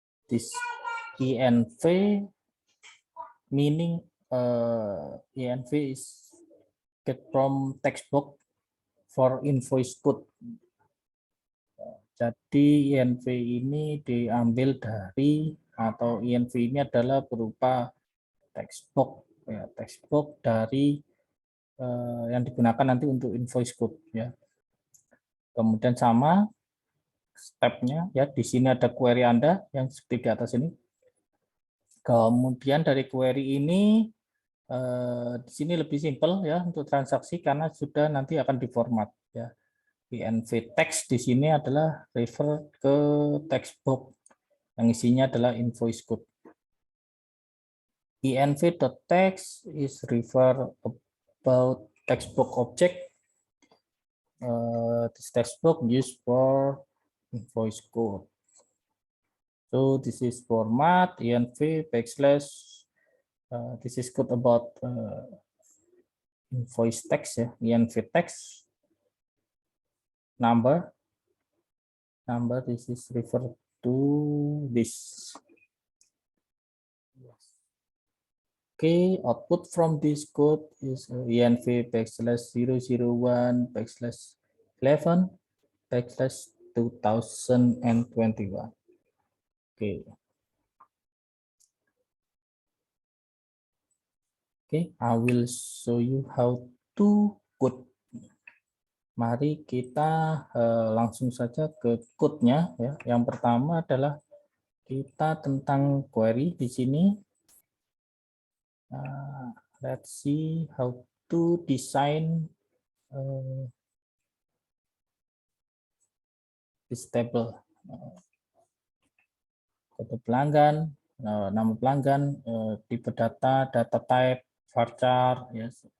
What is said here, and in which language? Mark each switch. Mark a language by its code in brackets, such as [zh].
[en] This env meaning env is get from text box for invoice code. [id] Jadi env ini diambil dari, atau env ini adalah berupa text box ya, text box dari yang digunakan nanti untuk invoice code ya. Kemudian sama stepnya ya, di sini ada query Anda yang seperti di atas ini. Kemudian dari query ini di sini lebih simpel ya untuk transaksi karena sudah nanti akan diformat ya. env text di sini adalah refer ke text box yang isinya adalah invoice code. [en] env.text is refer about text box object. This text box used for invoice code. So this is format env backslash. This is code about invoice text ya, env text. Number, this is refer to this. Okay, output from this code is env \001 \11 2021. Okay. Okay, I will show you how to code. [id] Mari kita langsung saja ke code-nya ya. Yang pertama adalah kita tentang query di sini. [en] Let's see how to design this table. [id] Kode pelanggan, nama pelanggan, tipe data, data type, varchar, yes.